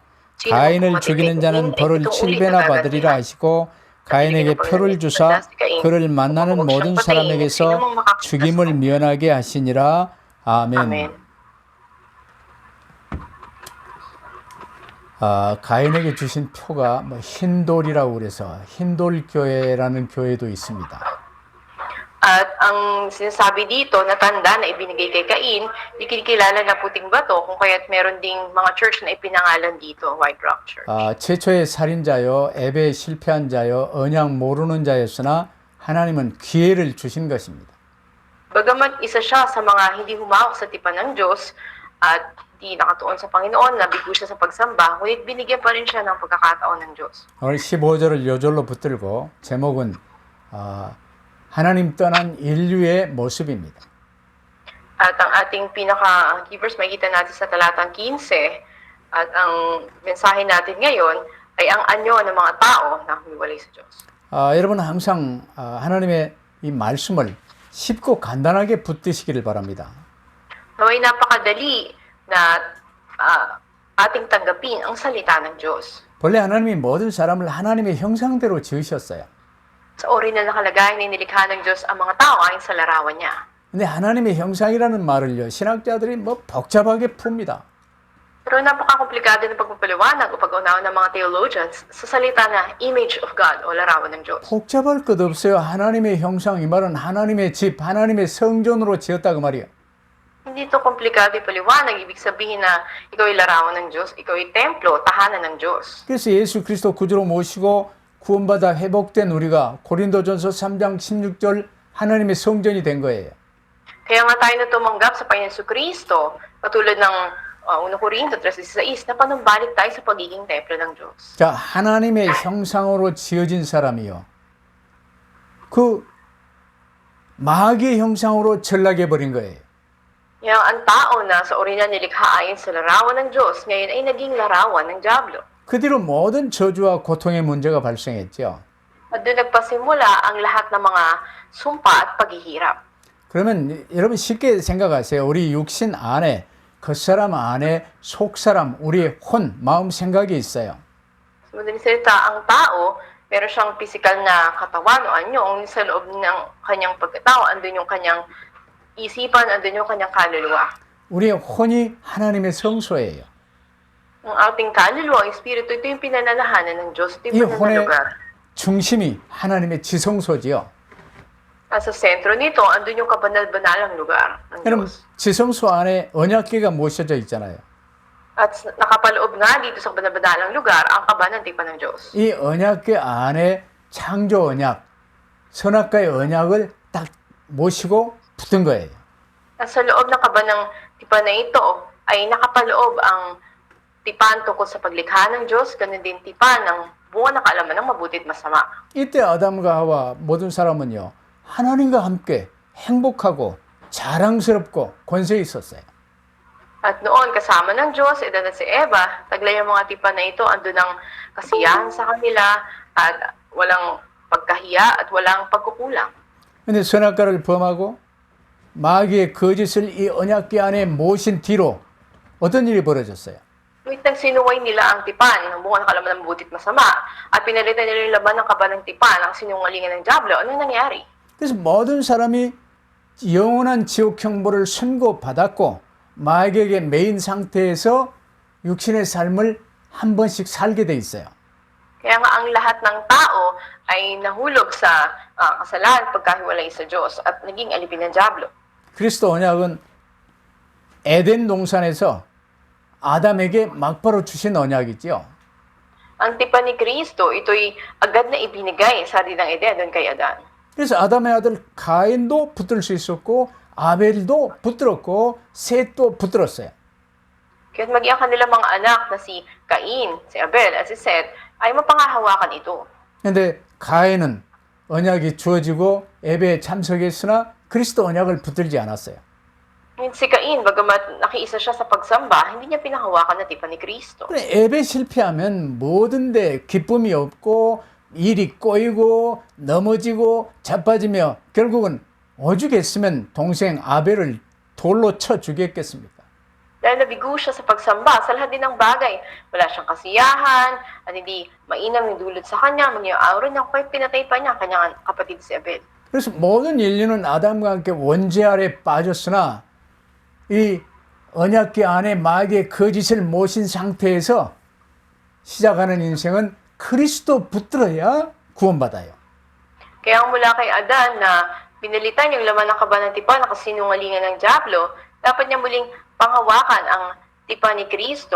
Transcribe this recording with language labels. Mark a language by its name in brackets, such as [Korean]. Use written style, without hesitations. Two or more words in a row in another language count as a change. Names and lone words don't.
[Korean] 가인을 죽이는 자는 벌을 7배나 받으리라 하시고 가인에게 표를 주사 그를 만나는 모든 사람에게서 죽임을 면하게 하시니라. 아멘. 가인에게 주신 표가 흰돌이라고 그래서 흰돌교회라는 교회도 있습니다. [Filipino] At ang sinasabi dito na tanda na ibinigay kay Cain, ikikilala na puting bato kung kaya't meron ding mga church na ipinangalan dito, White Rock Church. [Korean] 최초의 살인자요, 애배에 실패한 자요, 언약 모르는 자였으나 하나님은 기회를 주신 것입니다. [Filipino] Bagamat isa siya sa mga hindi humawak sa tipan ng Diyos at di nakatuon sa Panginoon, nabigo siya sa pagsamba, ngunit binigyan pa rin siya ng pagkakataon ng Diyos. [Korean] 오늘 15절을 요절로 붙들고 제목은 하나님 떠난 인류의 모습입니다. [Filipino] At ang ating pinaka- [English] key verse [Filipino] makikita natin sa talatang 15 at ang mensahe natin ngayon ay ang anyo ng mga tao na humiwalay sa Diyos. [Korean] 여러분 항상 하나님의 이 말씀을 쉽고 간단하게 붙드시기를 바랍니다. [Filipino] Naway napakadali na ating tanggapin ang salita ng Diyos. [Korean] 본래 하나님이 모든 사람을 하나님의 형상대로 지으셨어요. [Filipino] Sa original na kalagayan na nilikha ng Diyos ang mga tao ayon sa larawan niya. [Korean] 근데 하나님의 형상이라는 말을요, 신학자들이 복잡하게 풉니다. [Filipino] Pero napaka-komplikado ng pagpapaliwanag o pag-unawa ng mga theologians sa salita na [English] image of God [Filipino] o larawan ng Diyos. [Korean] 복잡할 것 없어요. 하나님의 형상, 이 말은 하나님의 집, 하나님의 성전으로 지었다 그 말이에요. [Filipino] Hindi ito komplikado ipaliwanag. Ibig sabihin na ikaw ay larawan ng Diyos, ikaw ay templo, tahanan ng Diyos. [Korean] 그래서 예수 그리스도 구주로 모시고 구원받아 회복된 우리가 고린도전서 3장 16절 하나님의 성전이 된 거예요. [Filipino] Kaya nga tayo na tumanggap sa Panginoon Kristo, katulad ng 1 Corinto 3:16, na panumbalik tayo sa pagiging templo ng Diyos. [Korean] 자, 하나님의 형상으로 지어진 사람이요. 그 마귀의 형상으로 전락해 버린 거예요. [Filipino] Yang ang tao na sa original nilikha ayon sa larawan ng Diyos, ngayon ay naging larawan ng Diablo. [Korean] 그 뒤로 모든 저주와 고통의 문제가 발생했죠. [Filipino] At doon nagpasimula ang lahat ng mga sumpa at paghihirap. [Korean] 그러면 여러분 쉽게 생각하세요. 우리 육신 안에 겉사람 안에 속사람, 우리의 혼, 마음, 생각이 있어요. [Filipino] Sa madaling salita, ang tao, meron siyang physical na katawan o anyo, sa loob ng kanyang pagkatao, andun yung kanyang isipan, andun yung kanyang kaluluwa. [Korean] 우리의 혼이 하나님의 성소예요. [Filipino] Ang ating kaluluwa, ang espiritu, ito yung pinananahanan ng Diyos. Ito [Korean] 이 [Filipino] yung [Korean] 혼의 [Filipino] lugar. [Korean] 중심이 하나님의 지성소지요. [Filipino] At sa sentro nito, andun yung kabanal-banalang lugar ng [Korean] 여러분, [Filipino] Diyos. [Korean] 지성소 안에 언약궤가 모셔져 있잖아요. [Filipino] At nakapaloob nga dito sa kabanal-banalang lugar, ang kaban ng tipan ng Diyos. [Korean] 이 언약궤 안에 창조 언약, 선악과의 언약을 딱 모시고 붙은 거예요. [Filipino] At sa loob ng kaban ng tipan na ito, ay nakapaloob ang tipan tungkol sa paglikha ng Diyos, ganun din tipan ng buo na kaalaman ng mabuti at masama. [Korean] 이때 아담과 하와 모든 사람은요, 하나님과 함께 행복하고 자랑스럽고 권세 있었어요. [Filipino] At noon, kasama ng Diyos, Adan at si Eva, taglay ang mga tipan na ito, andun ang kasiyahan sa kanila, at walang pagkahiya at walang pagkukulang. [Korean] 근데 선악과를 범하고 마귀의 거짓을 이 언약궤 안에 모신 뒤로 어떤 일이 벌어졌어요? [Filipino] Ngunit nagsinuway nila ang tipan ng buong nakalaman ng mabuti at masama, at pinalitan nila yung laman ng kaban ng tipan ang sinungalingan ng Diablo. Anong nangyari? [Korean] 그래서 모든 사람이 영원한 지옥 형벌을 선고받았고 마귀에게 매인 상태에서 육신의 삶을 한 번씩 살게 돼 있어요. [Filipino] Kaya nga ang lahat ng tao ay nahulog sa kasalanan pagkahiwalay sa Diyos at naging alipin ng dyablo. [Korean] 그리스도 언약은 에덴 동산에서 아담에게 막바로 주신 언약이지요. [Filipino] Ang tipan ni Kristo, ito'y agad na ibinigay sa Hardin ng Eden doon kay Adan. [Korean] 그래서 아담의 아들 가인도 붙들 수 있었고 아벨도 붙들었고 셋도 붙들었어요. [Filipino] Kaya't maging ang kanilang mga anak na si Cain, si Abel at si Seth ay mapangahawakan ito. [Korean] 그런데 가인은 언약이 주어지고 예배에 참석했으나 그리스도 언약을 붙들지 않았어요. [Filipino] Ngayon si Cain, bagamat nakiisa siya sa pagsamba, hindi niya pinahawakan na tipan ni Kristo. [Korean] 예배 실패하면 모든 데 기쁨이 없고 일이 꼬이고 넘어지고 자빠지며 결국은 오죽했으면 동생 아벨을 돌로 쳐 죽였겠습니까? [Filipino] Dahil nabigo siya sa pagsamba, sa lahat din ng bagay. Wala siyang kasiyahan, at hindi mainam yung dulot sa kanya, mga aura niya, kahit pinatay pa niya ang kanyang kapatid si Abel. [Korean] 그래서 모든 인류는 아담과 함께 원죄 아래 빠졌으나 이 언약궤 안에 마귀의 거짓을 모신 상태에서 시작하는 인생은 그리스도 붙들어야 구원받아요. [Filipino] Kaya mula kay Adan na pinalitan yung laman ng kaba ng tipan na kasinungalingan ng dyablo, dapat niya muling panghawakan ang tipan ni Kristo.